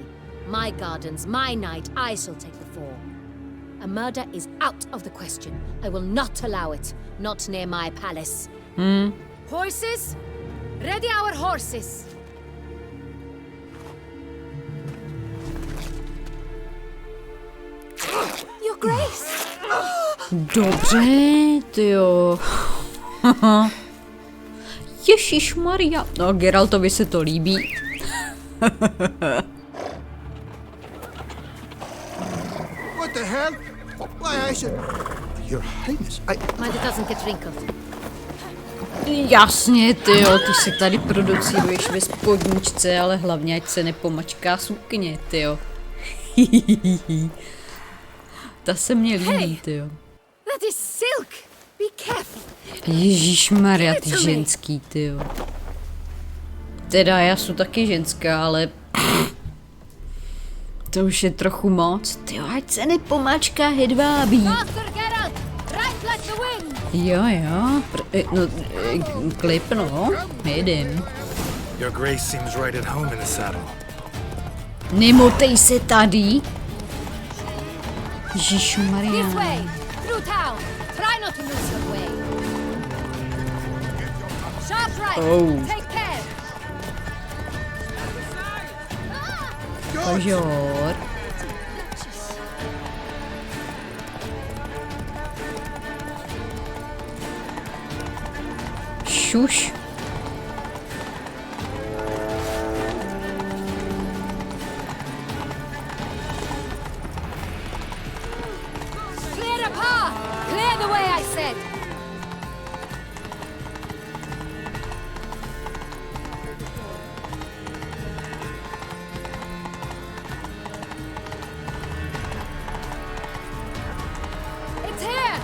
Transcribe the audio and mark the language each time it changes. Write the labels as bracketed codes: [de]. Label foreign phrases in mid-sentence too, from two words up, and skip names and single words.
[en] My gardens, my night, I shall take the fall. A murder is out of the question. I will not allow it. Not near my palace. Horses? Ready our horses! Your Grace! [cs] Dobře, tyjo. Ježišmarja. No, Geraltovi se to líbí. [en] What the hell? Why, I said... Your Highness, Mind it doesn't get wrinkled. [cs] Jasně, tyjo, ty se tady producíruješ ve spodničce, ale hlavně ať se nepomačká sukně, tyjo. Ta se mě líbí, tyjo. [en] That is silk! Be careful! [cs] Ježíšmarja, ty ženský, tyjo. Teda já jsem taky ženská, ale... To už je trochu moc. Tyjo, ať se nepomačká hedvábí. [en] Faster, Geralt! Right like the wind! [cs] Jo, klip, no. Jedem. [en] Your Grace seems right at home in the saddle. [cs] Nemotej se tady. Ježišmarja. [en] This way! Through town! Try not to lose your way! Sharp right! Oh. Take care! [cs] Pozor. Šuš. [en] Clear a path! Clear the way, I said! It's here!